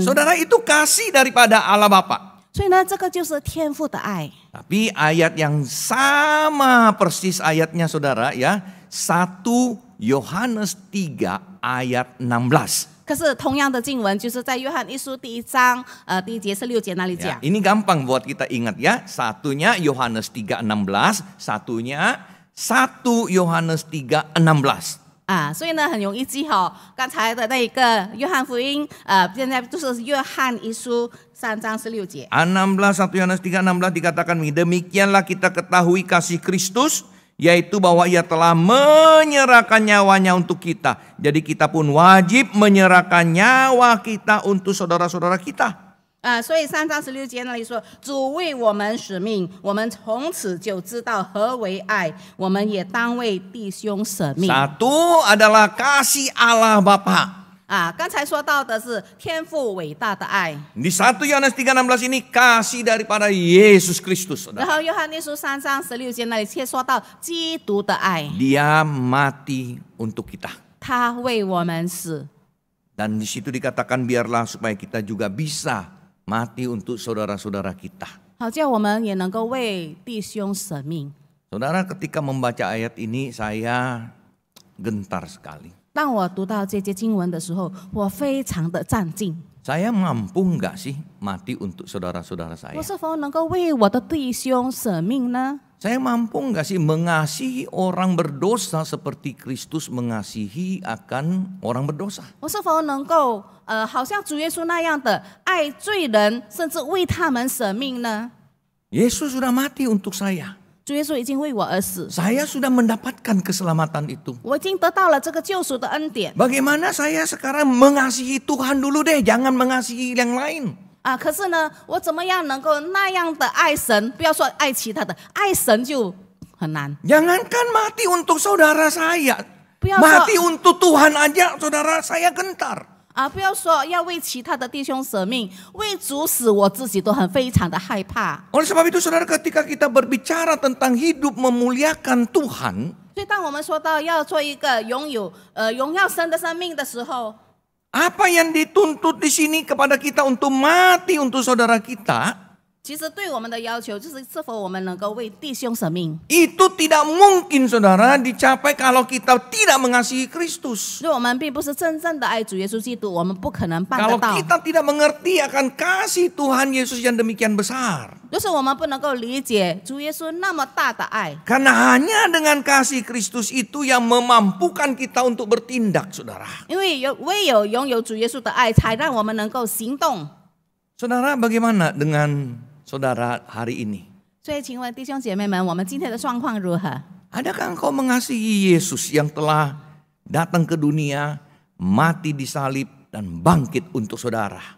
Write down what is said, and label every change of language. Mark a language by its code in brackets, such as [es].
[id] Saudara, itu kasih daripada Allah Bapa. [zh] 所以呢，这个就是天父的爱。 [id] Tapi ayat yang sama persis ayatnya saudara ya, 1 Yohanes 3 ayat 16. [zh] 可是同样的经文，就是在约翰一书第1章第1节16节那里 [id] Ya, [zh] 讲。 [id] ini gampang buat kita ingat ya. Satunya Yohanes 3:16, satunya 1 Yohanes 3:16. [zh] 所以呢很容易记哈。刚才的那一个约翰福音，现在就是约翰一书3章16节。 [id] 1 Yohanes 3:16 dikatakan demikianlah kita ketahui kasih Kristus, yaitu bahwa ia telah menyerahkan nyawanya untuk kita. Jadi kita pun wajib menyerahkan nyawa kita untuk saudara-saudara kita. [zh] 所以3章16节那里说，主为我们使命，我们从此就知道何为爱，我们也当为弟兄舍命。 [id] Satu adalah kasih Allah Bapa. [zh] 刚才说到的是天父伟大的爱， [id] Di 1 Yohanes 3:16 ini kasih daripada Yesus Kristus. [zh] 然 [id] Saudara. [zh] 后约翰一书3章16节那里却说到基督的爱， [id] Dia mati untuk kita. [zh] 他为我们死。 [id] Dan di situ dikatakan biarlah supaya kita juga bisa mati untuk saudara-saudara kita. [zh] 好叫我们也能够为弟兄舍命。 [id] Saudara, ketika membaca ayat ini saya gentar sekali. [zh] 当我读到这节经文的时候，我非常的战兢。 [id] Saya mampu nggak sih mati untuk saudara-saudara [zh] 我是否能够为我的弟兄舍命呢？ [id] Saya mampu nggak sih mengasihi orang berdosa seperti Kristus mengasihi akan orang berdosa? [zh] 我是否能够好像主耶稣那样的爱罪人，甚至为他们舍命呢？ [id] Yesus sudah mati untuk saya. [zh] 主耶稣已经为我而死， [id] Saya sudah mendapatkan keselamatan itu. [zh] 我已经得到了这个救赎的恩典 [id] Bagaimana saya sekarang mengasihi Tuhan dulu deh, jangan mengasihi yang lain. [zh] 可是呢，我怎么样能够那样的爱神？不要说爱其他的，爱神就很难。 [id] Jangankan mati untuk saudara saya, [zh] 不要说 [id] mati untuk Tuhan aja saudara saya gentar. [zh] 不要说要为其他的弟兄舍命，为主死，我自己都非常的害怕。 [id] Oleh sebab itu saudara, ketika kita berbicara tentang hidup memuliakan Tuhan, [zh] 所以，当我们说到要做一个拥有荣耀神的生命的时候， [id] apa yang dituntut di sini kepada kita untuk mati untuk saudara kita, [zh] 其实对我们的要求就是是否我们能够为弟兄舍命。 [id] itu tidak mungkin saudara dicapai kalau kita tidak mengasihi Kristus. [zh] 所以我们并不是真正的爱主耶稣基督，我们不可能办得 [id] Kalau [zh] 到。 [id] kita tidak mengerti akan kasih Tuhan Yesus yang demikian besar. [zh] 就是我们不能够理解主耶稣那么大的爱， [id] Karena hanya dengan kasih Kristus itu yang memampukan kita untuk bertindak, saudara. [zh] 因为唯有拥有主耶稣的爱，才让我们能够行动。 [id] Saudara, bagaimana dengan saudara hari ini? [zh] 所以，请问弟兄姐妹们，我们今天的状况如何？ [id] Adakah engkau mengasihi Yesus yang telah datang ke dunia, mati disalib dan bangkit untuk saudara?